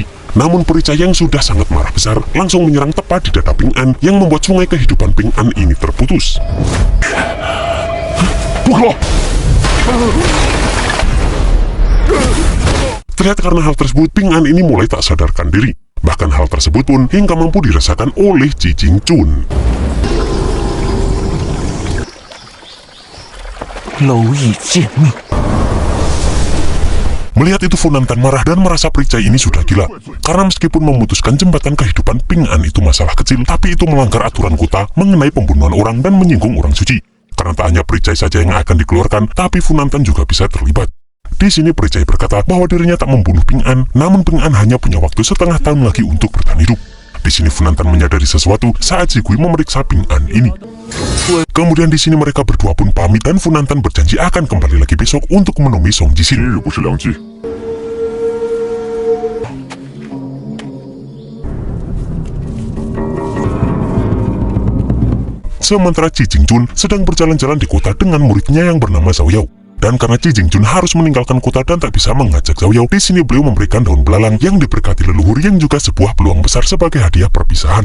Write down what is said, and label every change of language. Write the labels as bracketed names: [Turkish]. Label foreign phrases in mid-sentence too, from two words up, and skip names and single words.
[Indonesian] Namun Pericai yang sudah sangat marah besar langsung menyerang tepat di dada Ping An yang membuat sungai kehidupan Ping An ini terputus. Terlihat karena hal tersebut Ping An ini mulai tak sadarkan diri. Bahkan hal tersebut pun hingga mampu dirasakan oleh Ji Jingchun. [Chinese] 蝼蚁贱命！ [Indonesian] Melihat itu Funantan marah dan merasa Pericai ini sudah gila. Karena meskipun memutuskan jembatan kehidupan Ping An itu masalah kecil, tapi itu melanggar aturan kota mengenai pembunuhan orang dan menyinggung orang suci. Karena tak hanya Pericai saja yang akan dikeluarkan, tapi Funantan juga bisa terlibat. Di sini Pericai berkata bahwa dirinya tak membunuh Ping An, namun Ping An hanya punya waktu setengah tahun lagi untuk bertahan hidup. Di sini Funantan menyadari sesuatu saat si Gui memeriksa Ping An ini. Kemudian di sini mereka berdua pun pamit dan Funantan berjanji akan kembali lagi besok untuk menemui Song [Chinese] 今 [Indonesian] Jixin. [Chinese] 日不是良机。 [Indonesian] Sementara Chi Jingjun sedang berjalan-jalan di kota dengan muridnya yang bernama Zhao Yao. Dan karena Chi Jingjun harus meninggalkan kota dan tak bisa mengajak Zhao Yao, di sini beliau memberikan daun belalang yang diberkati leluhur yang juga sebuah peluang besar sebagai hadiah perpisahan.